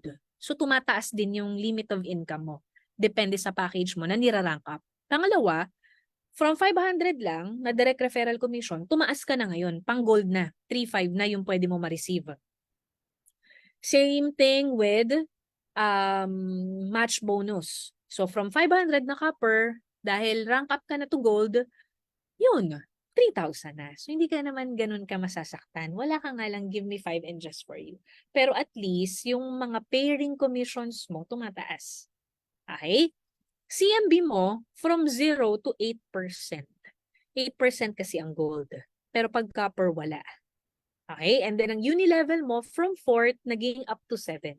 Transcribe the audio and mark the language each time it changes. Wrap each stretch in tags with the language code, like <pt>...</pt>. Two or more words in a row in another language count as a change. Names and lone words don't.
<tl>So, tumataas din yung</tl> <en>limit of income</en> <tl>mo. Depende sa package mo na nirarank up. Pangalawa, from 500 lang na</tl> <en>direct referral commission,</en> <tl>tumaas ka na ngayon. Pang gold na. 3,500 na yung pwede mo ma-receive.</tl> <en>Same thing with match bonus.</en> <tl>So, from 500 na copper, dahil</tl> <en>rank up</en> <tl>ka na</tl> <en>to gold,</en> <tl>yun, 3,000 na. So, hindi ka naman ganun ka masasaktan. Wala ka nga lang</tl> <en>give me 5 and just for you.</en> <tl>Pero</tl> <en>at least,</en> <tl>yung mga</tl> <en>pairing commissions</en> <tl>mo, tumataas. Okay? CMB mo,</tl> <en>from 0 to 8%.</en> <tl>8% kasi ang gold. Pero pag copper, wala. Okay?</tl> <en>And then,</en> <tl>ang Unilevel mo, from 4th, naging</tl> <en>up to 7th.</en>